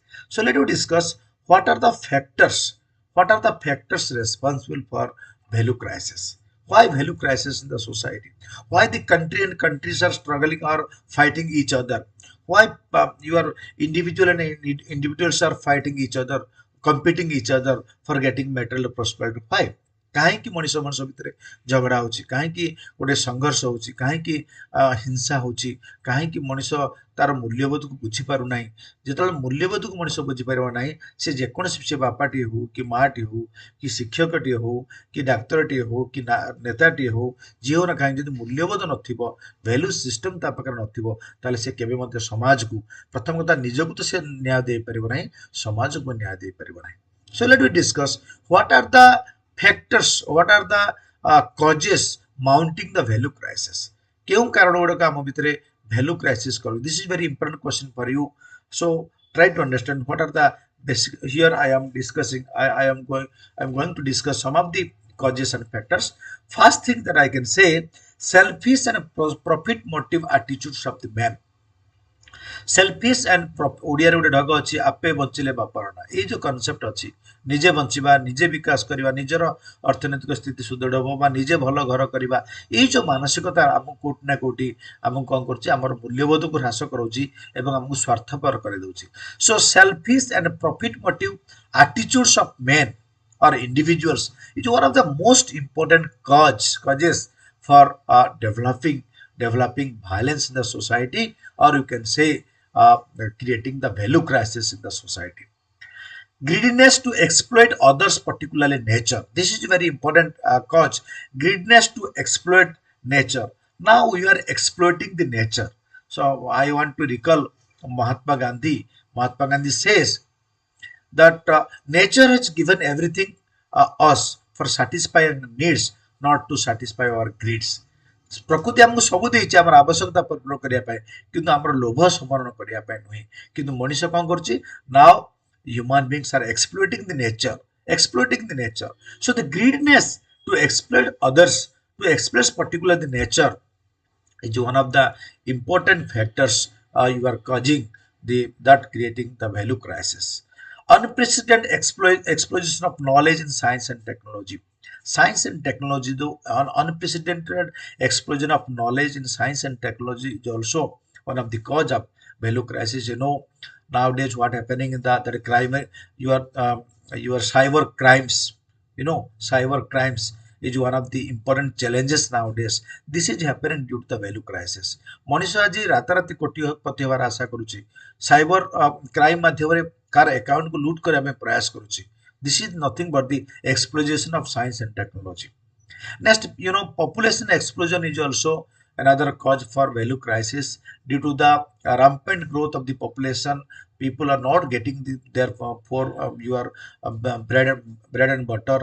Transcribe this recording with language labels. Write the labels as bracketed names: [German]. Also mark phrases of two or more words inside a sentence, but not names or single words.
[English] So let us discuss what are the factors. What are the factors responsible for value crisis? Why value crisis in the society? Why the country and countries are struggling or fighting each other? Why your individual and individuals are fighting each other, competing each other for getting material prosperity? Why? [Odia] କାହିଁକି ମଣିଷ ମଣିଷ ଭିତରେ ଝଗଡ଼ା ହେଉଛି, କାହିଁକି ଗୋଟେ ସଂଘର୍ଷ ହେଉଛି, କାହିଁକି ହିଂସା ହେଉଛି, କାହିଁକି ମଣିଷ ତାର ମୂଲ୍ୟବୋଧକୁ ବୁଝିପାରୁନାହିଁ? ଯେତେବେଳେ ମୂଲ୍ୟବୋଧକୁ ମଣିଷ ବୁଝିପାରିବ ନାହିଁ, ସେ ଯେକୌଣସି, ସେ ବାପାଟିଏ ହଉ କି ମାଆଟିଏ ହଉ କି ଶିକ୍ଷକଟିଏ ହଉ କି ଡାକ୍ତରଟିଏ ହଉ କି ନେତାଟିଏ ହଉ, ଯିଏ ହଉ ନା କାହିଁକି, ଯଦି ମୂଲ୍ୟବୋଧ ନଥିବ, [English] value system [Odia] ତା ପାଖରେ ନଥିବ, ତାହେଲେ ସେ କେବେ ମଧ୍ୟ ସମାଜକୁ, ପ୍ରଥମ କଥା ନିଜକୁ ତ ସେ ନ୍ୟାୟ ଦେଇପାରିବ ନାହିଁ, ସମାଜକୁ ନ୍ୟାୟ ଦେଇପାରିବ ନାହିଁ। [English] So let me discuss what are the factors, what are the causes mounting the value crisis. [Odia] କେଉଁ କାରଣ ଗୁଡିକ ଆମ ଭିତରେ [English] value crisis [Odia] କରୁ? [English] This is very important question for you. So try to understand what are the basic. Here I am discussing. I am going to discuss some of the causes and factors. First thing that I can say, selfish and profit motive attitudes of the man. selfish and [Odia] ଓଡ଼ିଆରେ ଗୋଟେ ଢଗ ଅଛି, ଆପେ ବଞ୍ଚିଲେ ବାପାର ନା। ଏଇ ଯୋଉ କନସେପ୍ଟ ଅଛି, ନିଜେ ବଞ୍ଚିବା, ନିଜେ ବିକାଶ କରିବା, ନିଜର ଅର୍ଥନୈତିକ ସ୍ଥିତି ସୁଦୃଢ଼ ହବ ବା ନିଜେ ଭଲ ଘର କରିବା, ଏଇ ଯୋଉ ମାନସିକତା ଆମକୁ କୋଉଠି ନା କୋଉଠି ଆମକୁ କଣ କରୁଛି, ଆମର ମୂଲ୍ୟବୋଧକୁ ହ୍ରାସ କରାଉଛି ଏବଂ ଆମକୁ ସ୍ୱାର୍ଥପର କରିଦେଉଛି। [English] So selfish and profit motive attitudes of men or individuals is one of the most important causes for developing violence in the society, or you can say creating the value crisis in the society. Greediness to exploit others, particularly nature. This is a very important cause. Greediness to exploit nature. Now we are exploiting the nature. So I want to recall Mahatma Gandhi. Mahatma Gandhi says that nature has given everything us for satisfying needs not to satisfy our greeds. [Odia] ପ୍ରକୃତି ଆମକୁ ସବୁ ଦେଇଛି ଆମର ଆବଶ୍ୟକତା ପୂରଣ କରିବା ପାଇଁ, କିନ୍ତୁ ଆମର ଲୋଭ ସମରଣ କରିବା ପାଇଁ ନୁହେଁ। କିନ୍ତୁ ମଣିଷ କଣ କରୁଛି? [English] ନାଓ human beings are exploiting the nature. So the greediness to exploit others, to exploit particular the nature, is one of the important factors you are causing the that creating the value crisis. Unprecedented explosion of knowledge in science and technology. Science and technology, though an unprecedented explosion of knowledge in science and technology is also one of the cause of value crisis. You know, nowadays what happening in the crime, your cyber crimes. You know, cyber crimes is one of the important challenges nowadays. This is happening due to the value crisis. [Odia] ମଣିଷ ଆଜି ରାତାରାତି କୋଟିପତି ହେବାର ଆଶା କରୁଛି, [English] cyber crime [Odia] ମାଧ୍ୟମରେ କାର ଆକାଉଣ୍ଟକୁ ଲୁଟ୍ କରିବା ପାଇଁ ପ୍ରୟାସ କରୁଛି. [English] This is nothing but the explosion of science and technology. Next, you know, population explosion is also another cause for value crisis due to the rampant growth of the population. People are not getting their for your bread and butter.